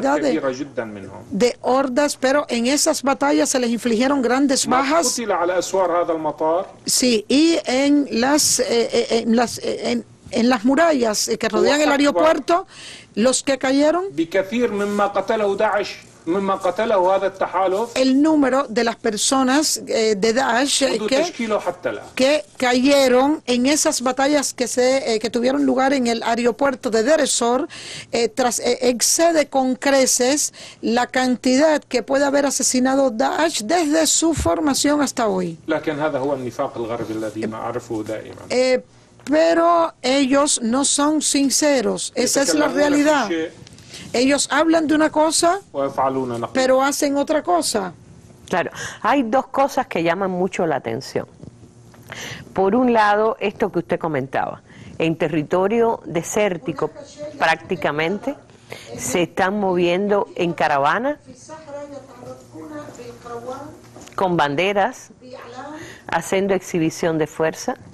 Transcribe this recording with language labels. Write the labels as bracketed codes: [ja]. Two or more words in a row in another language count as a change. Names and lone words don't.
[ar] أعداد كبيرة جدا منهم. [es] de hordas, pero en esas batallas se les infligieron grandes [ar] ما [es] bajas. [ar] قتل على أسوار هذا المطار [es] Sí, y en las murallas que rodean el aeropuerto, los que cayeron, [ar] بكثير مما قتله داعش مما قتله هذا التحالف [es] el número de las personas de Daesh [ar] منذ تشكيله حتى الآن. [es] que cayeron en esas batallas que tuvieron lugar en el aeropuerto de Deir ez-Zor, excede con creces la cantidad que puede haber asesinado Daesh desde su formación hasta hoy. [ar] لكن هذا هو النفاق الغربي الذي نعرفه دائما. [es] Pero ellos no son sinceros, esa es la realidad. Ellos hablan de una cosa, [ar] ويفعلون نقيض. [es] pero hacen otra cosa. Claro, hay dos cosas que llaman mucho la atención. Por un lado, esto que usted comentaba, en territorio desértico prácticamente se están moviendo en caravana con banderas haciendo exhibición de fuerza.